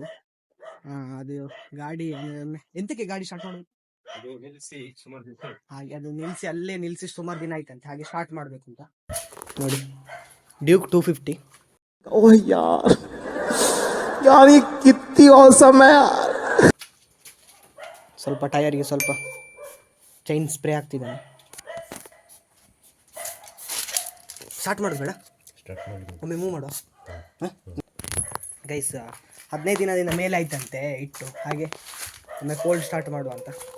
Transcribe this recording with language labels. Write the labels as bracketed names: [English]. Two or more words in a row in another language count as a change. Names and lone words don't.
[Kannada] ಅದು ಗಾಡಿ ಎಂತಕ್ಕೆ ಗಾಡಿ ಸ್ಟಾರ್ಟ್ ಮಾಡೋದು? ಹಾಗೆ ಅದು ನಿಲ್ಲಿಸಿ ಅಲ್ಲೇ ನಿಲ್ಲಿಸಿ ಸುಮಾರು ದಿನ ಆಯ್ತಂತೆ, ಹಾಗೆ ಸ್ಟಾರ್ಟ್ ಮಾಡಬೇಕು ಅಂತ ನೋಡಿ. ಡ್ಯೂಕ್ 250. [Hindi] ओह यार यार ये कितनी औसम है यार. [Kannada] ಸ್ವಲ್ಪ ಟೈರ್ಗೆ ಸ್ವಲ್ಪ [English] chain spray [Kannada] ಆಗ್ತಿದ್ದಾನೆ. ಸ್ಟಾರ್ಟ್ ಮಾಡೋದು ಬೇಡ, ಒಮ್ಮೆ ಮೂವ್ ಮಾಡುವ. ಗೈಸ್ 15 ದಿನದಿಂದ ಮೇಲೆ ಆಯ್ತಂತೆ ಇಟ್ಟು, ಹಾಗೆ ಒಮ್ಮೆ [English] cold start [Kannada] ಮಾಡುವ ಅಂತ.